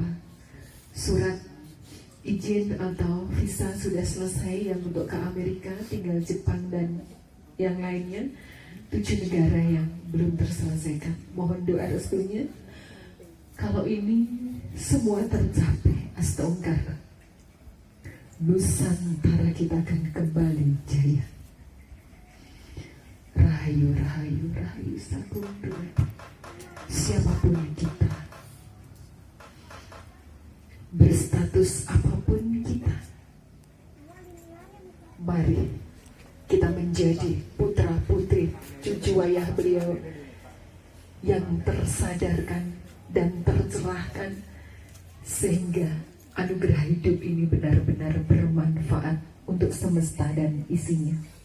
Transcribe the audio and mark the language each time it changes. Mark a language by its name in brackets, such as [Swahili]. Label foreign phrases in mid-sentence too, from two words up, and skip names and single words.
[Indonesian] Surat izin atau visa sudah selesai yang untuk ke Amerika, tinggal Jepang dan yang lainnya, 7 negara yang belum terselesaikan. Mohon doa restunya kalau ini semua tercapai, astagfirullah, Nusantara kita akan kembali jaya. [Javanese] Rahayu, rahayu, rahayu sakundur. [Indonesian] Siapapun kita, berstatus apapun kita, mari kita menjadi putra putri cucu ayah beliau yang tersadarkan dan tercerahkan, sehingga anugerah hidup ini benar-benar bermanfaat untuk semesta dan isinya.